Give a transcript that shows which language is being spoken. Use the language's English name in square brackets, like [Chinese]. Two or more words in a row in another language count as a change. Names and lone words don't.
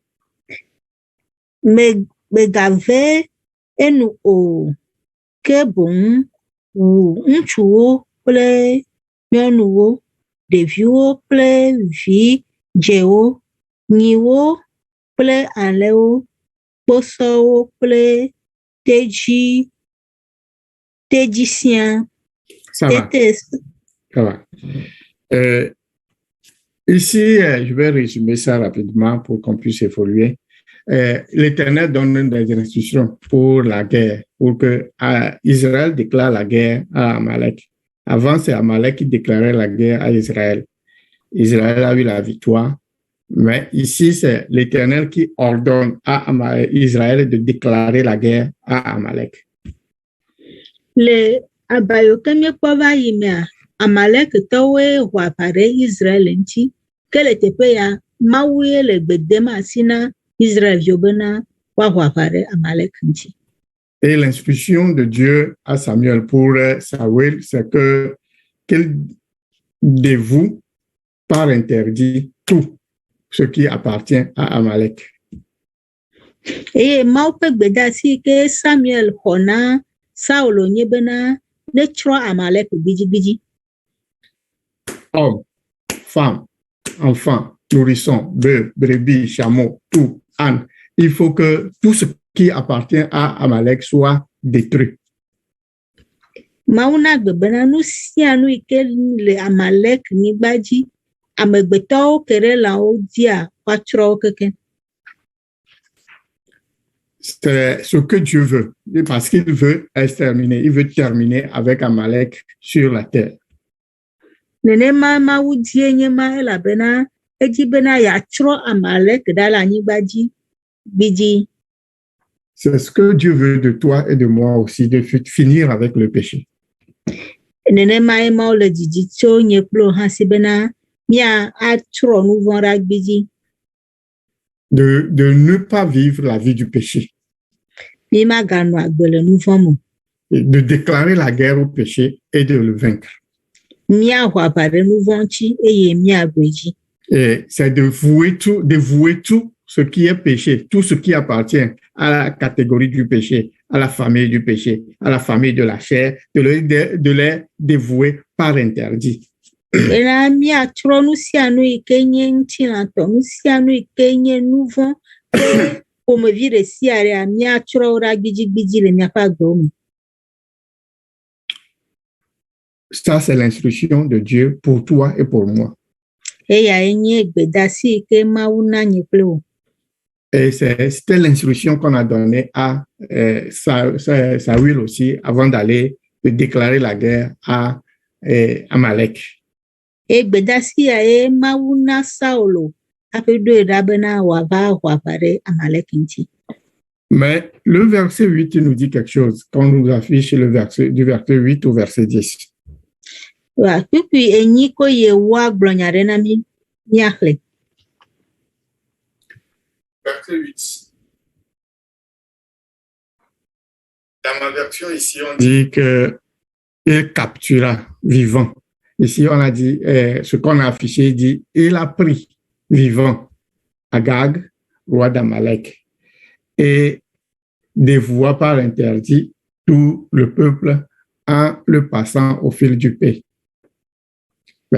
[Ewe] Mègave enu o, ke boŋ wu ŋutsuwo kple nyɔnuwo, ɖeviwo kple vidzɛwo, nyiwo kple alẽwo, kposɔwo kple tedzi siaa. [French] Ça va. Ça va. Ici, je vais résumer ça rapidement pour qu'on puisse évoluer. L'Éternel donne des instructions pour la guerre, pour que Israël déclare la guerre à Amalek. Avant, c'est Amalek qui déclarait la guerre à Israël. Israël a eu la victoire, mais ici, c'est l'Éternel qui ordonne à Israël de déclarer la guerre à Amalek. [Ewe] Le abayo ke míekpɔ va yi mea, Amalekitɔwoe ho aʋa ɖe Israel ŋuti, ke le teƒe ya, Mawue le gbe dem asi na Israelviwo bena woaho aʋa ɖe Amalek ŋuti. [French] Et l'instruction de Dieu à Samuel pour Saül, c'est qu'il dévoue par interdit tout ce qui appartient à Amalek. [Ewe] Eye Mawu ƒe gbedeasi ke Samuel xɔ na Saulo nye bena netsrɔ̃ Amalek gbidzigbidzi. [French] Hommes, femmes, enfants, nourrissons, bœufs, brebis, chameaux, tout, ânes. Il faut que tout ce qui appartient à Amalek soit détruit. [Ewe] Mawu na gbe bena nu sia nu yi ke le Amalek nyigba dzi, amegbetɔwo ke ɖe lãwo dzia, woatsrɔ̃ wo kekeŋ. [French] C'est ce que Dieu veut, parce qu'il veut exterminer, il veut terminer avec Amalek sur la terre. [Ewe] Nenema Mawu die nye ma elabena edzi bena yeatsrɔ̃ Amalek ɖa le anyigba dzi gbidzi. [French] C'est ce que Dieu veut de toi et de moi aussi, de finir avec le péché. [Ewe] Nenemae Mawu le didi tso nye kple wò hã si bena míatsrɔ̃ nu vɔ̃ ɖa gbidzi. [French] De ne pas vivre la vie du péché. [Ewe] Mí maganɔ agbe le nu vɔ̃ me. [French] De déclarer la guerre au péché et de le vaincre. [Ewe] Míaho aʋa ɖe nu vɔ̃ ŋuti eye míaɖoe dzi. [French] Et c'est de vouer tout ce qui est péché, tout ce qui appartient à la catégorie du péché, à la famille du péché, à la famille de la chair, de les dévouer par interdit. [Ewe] Ena míatsrɔ̃ nu sia nu yi ke nye ŋutilãtɔ, nu sia nu yi ke nye nu vɔ̃ ke ƒomevi ɖe sia ɖea, míatsrɔ̃ wo ɖa gbidzigbidzi le míaƒe agbewo me. [French] Ça, c'est l'instruction de Dieu pour toi et pour moi. [Ewe] Eyae nye gbedeasi yi ke Mawu na nye kple wò. [French] Et c'était l'instruction qu'on a donnée à Saül aussi avant d'aller déclarer la guerre à Amalek. [Ewe] E gbedeasi yae Mawu na Saulo hafi ɖoe ɖa bena wòava ho aʋa ɖe Amalek ŋuti. [French] Mais le verset 8 nous dit quelque chose quand on nous affiche du verset 8 au verset 10. [Ewe] Kpukpui enyi ko Yehowa gblɔ nya ɖe na mí míaxlẽ. [French] Verset 8. Dans ma version ici, on dit qu'il captura vivant. Ici, on a dit, ce qu'on a affiché dit, il a pris vivant Agag, roi d'Amalek, et dévoua par interdit tout le peuple en le passant au fil du pays.